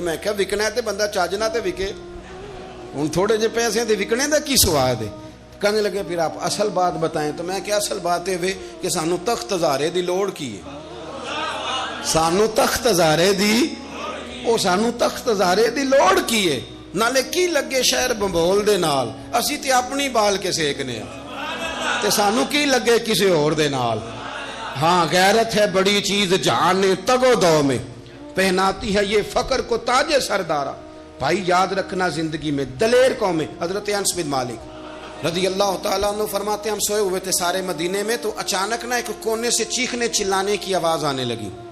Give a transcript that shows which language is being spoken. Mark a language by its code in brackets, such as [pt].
[pa] میں کہا وکنا ہے تے بندہ چاجنا تے وکے، ہوں تھوڑے جے پیسے تے وکنے دا کی سواد ہے. [ur] کہنے لگے پھر آپ اصل بات بتائیں. تو میں کیا اصل بات ہے کہ [pa] سانو تخت ہزارے دی لوڑ کی ہے، سانو تخت ہزارے دی، او سانو تخت ہزارے دی لوڑ کی ہے. نالے کی لگے شہر بمبول دے نال، اسی تے اپنی بال کے سیکنے تے سانو کی لگے کسی اور دے نال. [ur] ہاں، غیرت ہے بڑی چیز جہان نے تگو دو میں، پہناتی ہے یہ فقر کو تاج سردارا. بھائی یاد رکھنا زندگی میں دلیر قوم ہے. حضرت انس بن مالک رضی اللہ تعالیٰ عنہ فرماتے ہم سوئے ہوئے تھے سارے مدینے میں، تو اچانک نہ ایک کونے سے چیخنے چلانے کی آواز آنے لگی.